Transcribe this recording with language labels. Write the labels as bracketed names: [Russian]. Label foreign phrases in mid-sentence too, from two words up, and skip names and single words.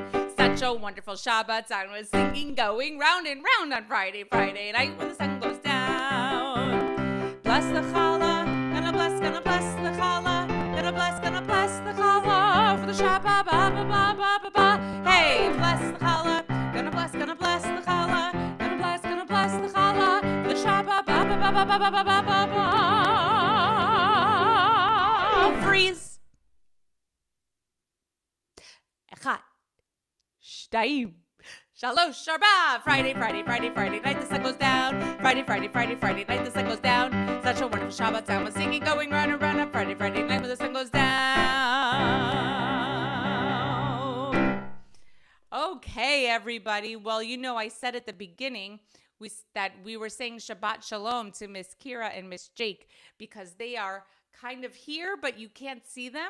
[English] Such a wonderful Shabbat sound with singing going round and round on Friday, Friday night when the sun goes down. Bless the challah, gonna bless the challah. Gonna bless the challah for the Shabbat, ba ba ba ba ba ba. Hey, bless the challah, gonna bless the challah. Gonna bless the challah for the Shabbat, ba ba ba ba ba ba ba ba ba. Freeze. Echad. Shtayim. Shalosh Arba. Friday, Friday, Friday, Friday night, the sun goes down. Friday, Friday, Friday, Friday night, the sun goes down. Such a wonderful Shabbat sound with singing going round and round on Friday, Friday night when the sun goes down. Okay, everybody. Well, you know, I said at the beginning that we were saying [Hebrew] שבת שלום [English] to Miss Kira and Miss Jake because they are kind of here, but you can't see them.